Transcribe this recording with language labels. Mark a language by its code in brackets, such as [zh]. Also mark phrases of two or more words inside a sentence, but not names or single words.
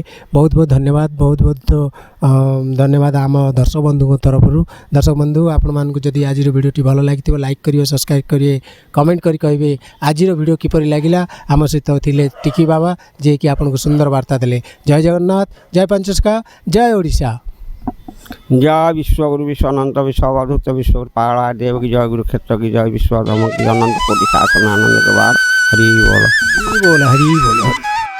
[or] ବହୁତ ବହୁତ ଧନ୍ୟବାଦ, ବହୁତ ବହୁତ ଧନ୍ୟବାଦ ଆମ ଦର୍ଶକ ବନ୍ଧୁଙ୍କ ତରଫରୁ। ଦର୍ଶକ ବନ୍ଧୁ ଆପଣମାନଙ୍କୁ ଯଦି ଆଜିର ଭିଡ଼ିଓଟି ଭଲ ଲାଗିଥିବ ଲାଇକ୍ କରିବେ, ସବସ୍କ୍ରାଇବ୍ କରିବେ, କମେଣ୍ଟ କରି କହିବେ ଆଜିର ଭିଡ଼ିଓ କିପରି ଲାଗିଲା। ଆମ ସହିତ ଥିଲେ ଟିକି ବାବା ଯିଏକି ଆପଣଙ୍କୁ ସୁନ୍ଦର ବାର୍ତ୍ତା ଦେଲେ। ଜୟ ଜଗନ୍ନାଥ, ଜୟ ପଞ୍ଚସଖା, ଜୟ ଓଡ଼ିଶା। [hi] जय विश्वगुरु विश्वानंद विश्ववधूत विश्व पाला देव की जय गुरु क्षेत्र की जय विश्वधर्म की अनंत कोटि शासन आनंद के बाद हरि बोल हरि बोल, हरि बोल।